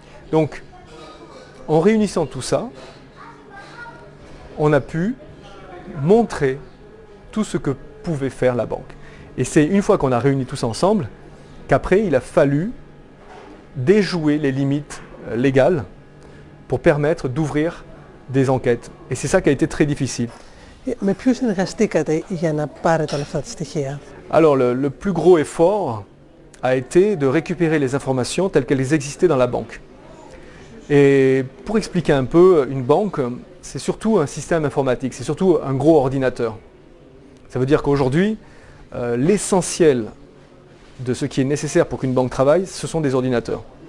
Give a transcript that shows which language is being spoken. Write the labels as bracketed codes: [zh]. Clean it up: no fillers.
[fr] Donc, en réunissant tout ça, on a pu montrer tout ce que pouvait faire la banque. Et c'est une fois qu'on a réuni tout ça ensemble qu'après il a fallu déjouer les limites légales pour permettre d'ouvrir des enquêtes. Et c'est ça qui a été très difficile. [el] Με ποιους συνεργαστήκατε για να πάρετε όλα αυτά τα στοιχεία? [fr] Alors le plus gros effort a été de récupérer les informations telles qu'elles existaient dans la banque. Et pour expliquer un peu, une banque, c'est surtout un système informatique, c'est surtout un gros ordinateur. Ça veut dire qu'aujourd'hui, l'essentiel de ce qui est nécessaire pour qu'une banque travaille, ce sont des ordinateurs.